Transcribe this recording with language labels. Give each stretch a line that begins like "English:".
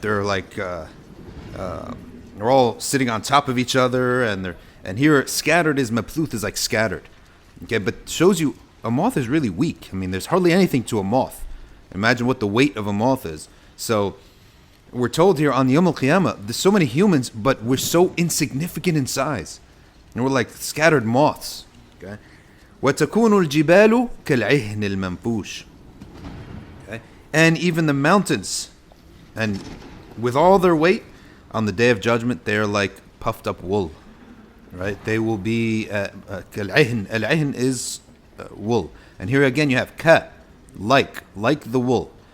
English: They're like they're all sitting on top of each other, and here scattered is mabthuth, is like scattered. Okay, but shows you a moth is really weak. I mean, there's hardly anything to a moth. Imagine what the weight of a moth is. So we're told here on the Yawm al-Qiyamah, there's so many humans, but we're so insignificant in size, and we're like scattered moths.
Arabic: Okay, وَتَكُونُ الْجِبَالُ كَالْعِهْنِ الْمَنْفُوشِ.
English: Okay, and even the mountains, and with all their weight, on the Day of Judgment, they are like puffed up wool, right? They will be kal'ihn. Al-ihn is wool, and here again you have ka, like the wool.